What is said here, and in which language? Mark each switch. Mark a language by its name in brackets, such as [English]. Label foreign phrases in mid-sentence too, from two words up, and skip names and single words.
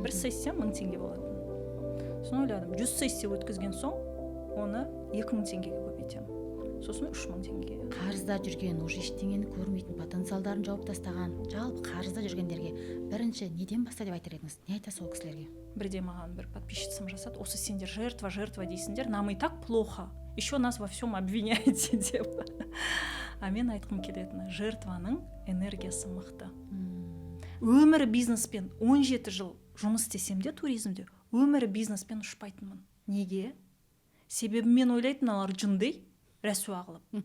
[Kazakh] Бір сессия 1000 теңге болатын. Соны ойладым, 100 сессия өткізген соң оны 2000 теңгеге көбейтемін. Сосын 3000 теңгеге. Қарызда жүрген, уже ештеңені көрмейтін, потенциалдарын жауып тастаған, жалпы қарызда жүргендерге бірінші неден баста деп айтар едіңіз? Не айтасыз ол кісілерге? Бірде маған бір подписчицам жасады, осы сендер жертва дейсіңдер, [Russian] нам и так плохо, еще нас во всем обвиняете деп. [Kazakh] А мен айтқым келетіні, жертваның энергиясы мықты. Өмірі бизнеспен 17 жыл жұмыс істесем де туризмде, өмірі бизнеспен ұшпайтынмын. Неге? Себебі мен ойлайтын, алар жынды рәсуа қылып.